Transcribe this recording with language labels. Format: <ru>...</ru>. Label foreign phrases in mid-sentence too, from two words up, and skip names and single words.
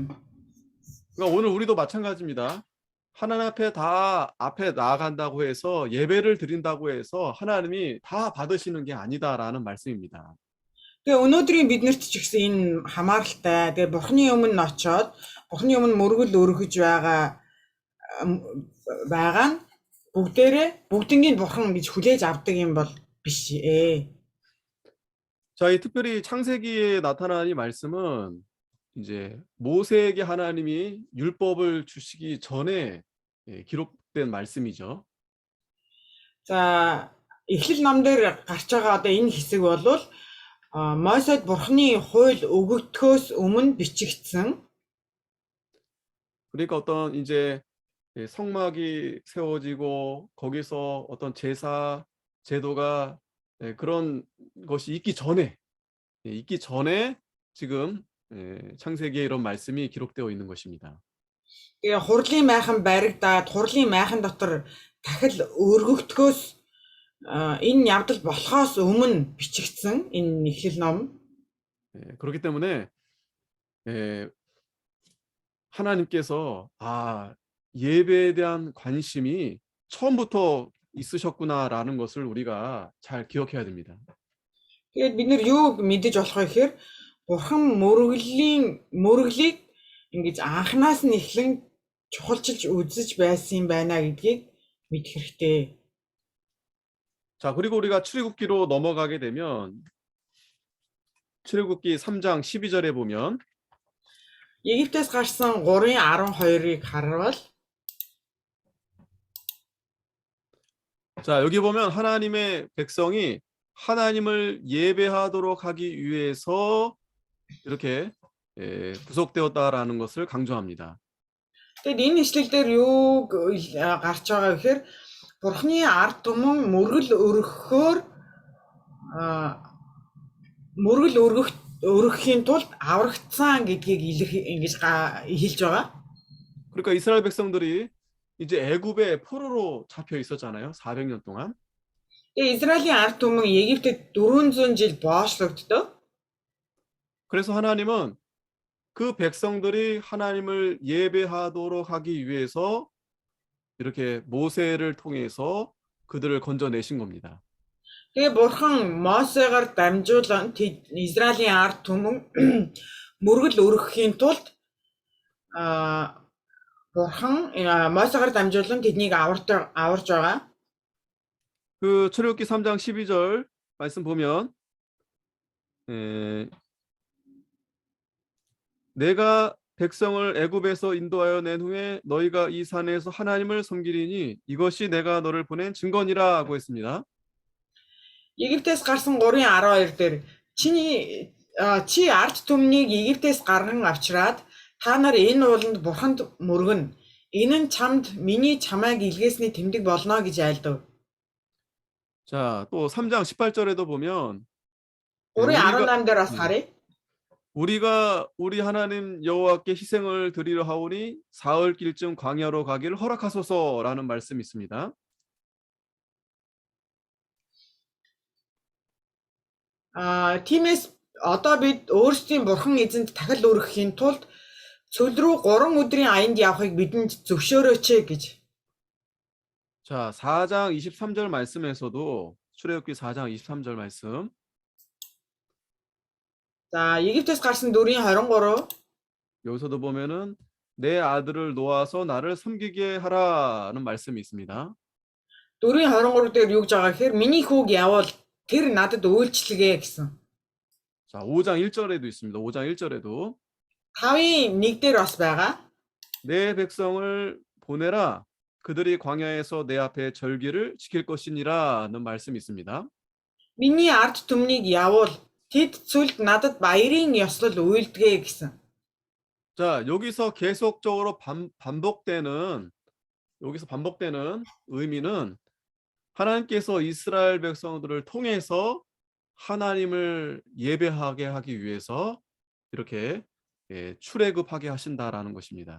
<ko>그러니까 오늘 우리도 마찬가지입니다. 하나님 앞에 다 앞에 나아간다고 해서 예배를 드린다고 해서 하나님이 다 받으시는 게 아니다라는 말씀입니다.</ko> <mn>Тэгээ өнөөдрийн биднэрт ч гэсэн энэ хамааралтай. Тэгээ бурханы өмнө очоод бурханы өмнө мөргөл өргөж байгаа нь бүгднийг бурхан гэж хүлээж авдаг юм бол биш ээ.</mn> <ko>자, 이 특별히 창세기에 나타난 이 말씀은 이제 모세에게 하나님이 율법을 주시기 전에 기록된 말씀이죠.</ko> <mn>За эхлэл ном дээр гарч байгаа одоо энэ хэсэг бол Мосед бурханы хууль өгөгдөхөөс өмнө бичигдсэн.</mn> <ko>그러니까 어떤 이제 성막이 세워지고 거기서 어떤 제사 제도가 그런 것이 있기 전에 지금 창세기에 이런 말씀이 기록되어 있는 것입니다.</ko> <mn>Тэгээ хурлын майхан баригдаад хурлын майхан дотор дахил өргөгдөхөөс энэ явдал болохоос өмнө бичигдсэн энэ эхлэл ном.</mn> <ko>그렇기 때문에 하나님께서 예배에 대한 관심이 처음부터 있으셨구나라는 것을 우리가 잘 기억해야 됩니다.</ko> <mn>Тэгээд бид нэр юу мэдэж болох вэ гэхээр бурхан мөргөлийг ингэж анханаас нь эхлэн чухалчилж үзэж байсан юм байна гэдгийг мэдэх хэрэгтэй.</mn> <ko>자, 그리고 우리가 출애굽기로 넘어가게 되면 출애굽기 3장 12절에 보면</ko> <mn>Египтээс гарсан 3:12-ыг харвал</mn> <ko>자, 여기 보면 하나님의 백성이 하나님을 예배하도록 하기 위해서 이렇게 구속되었다라는 것을 강조합니다.</ko> <mn>тэгээд энэ ишлэл дээр юу гарч байгаа гэхээр бурхны ард түмэн мөргөл өргөхийн тулд аврагдсан гэдгийг ингэж хэлж байгаа.</mn> <ko>그러니까 이스라엘 백성들이 이제 애굽의 포로로 잡혀 있었잖아요. 400년 동안.</ko> <mn>Тэгээ Израилийн ард түмэн Египтэд 400 жил боочлогддог.</mn> <ko>그래서 하나님은 그 백성들이 하나님을 예배하도록 하기 위해서 이렇게 모세를 통해서 그들을 건져내신 겁니다.</ko> <mn>Тэгээ бурхан Мосегаар дамжуулан Израилийн ард түмэн мөргөл өргөхийн тулд бурхан Мосегаар дамжуулан тэднийг аварж байгаа.</mn> <ko>그 출애굽기 3장 12절 말씀 보면 내가 백성을 애굽에서 인도하여 낸 후에 너희가 이 산에서 하나님을 섬기리니 이것이 내가 너를 보낸 증거니라고 했습니다.</ko> <mn>Египтээс гарсан 3:12 дээр чи ард түмнийг Египтээс гарган авчираад та нар энэ ууланд бурханд мөргөн. Энэ нь чамд миний чамайг илгээсний тэмдэг болно гэж айлдав.</mn> <ko>자, 또 3장 18절에도 보면</ko> <mn>3:18 дээр бас харъя.</mn> <ko>우리가 우리 하나님 여호와께 희생을 드리려 하오니 사흘길쯤 광야로 가기를 허락하소서라는 말씀이 있습니다.</ko> <mn>Тиймээс одоо бид өөрсдийн бурхан эзэнд дахил өргөхийн тулд цөл рүү 3 өдрийн аянд явахыг бидэнд зөвшөөрөөч гэж.</mn> <ko>자, 4장 23절 말씀에서도 출애굽기 4장 23절 말씀. 자,</ko> <mn>Египтээс гарсан 4:23</mn> <ko>여기서도 보면은 내 아들을 놓아서 나를 섬기게 하라는 말씀이 있습니다.</ko> <mn>4:23 дээр юу гэж байгаа гэхээр миний хүүг явал тэр надад үйлчлэгээ гэсэн.</mn> <ko>자, 5장 1절에도 있습니다. 5장 1절에도</ko> <mn>5:1 дээр бас байгаа.</mn> <ko>내 백성을 보내라. 그들이 광야에서 내 앞에 절기를 지킬 것이니라는 말씀이 있습니다.</ko> <mn>Миний ард түмнийг явуул тэд цүлд надад баярын ёслол үйлдэгэ гэсэн.</mn> <ko>자, 여기서 계속적으로 반복되는 의미는 하나님께서 이스라엘 백성들을 통해서 하나님을 예배하게 하기 위해서 이렇게 출애굽하게 하신다라는 것입니다.</ko>